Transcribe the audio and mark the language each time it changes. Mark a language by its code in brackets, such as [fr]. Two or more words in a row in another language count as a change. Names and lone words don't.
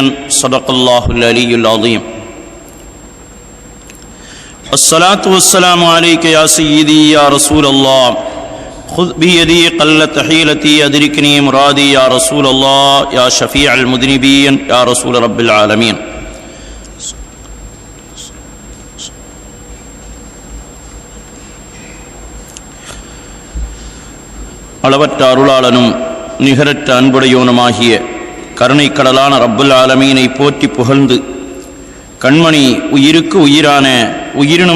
[ar] صدق الله العلي العظيم. الصلاة والسلام عليك يا سيدي يا رسول الله، خذ بيدي قلت حيلتي أدركني مرادي يا رسول الله، يا شفيع المذنبين، يا رسول رب العالمين. [ta] அளவற்ற அருளாளனும் நிகரற்ற அன்புடையோனுமாகிய கருணை கடலான [ar] رب العالمين [ta] போற்றி புகழ்ந்து, கண்மணி உயிருக்கு உயிரான உயிரினும்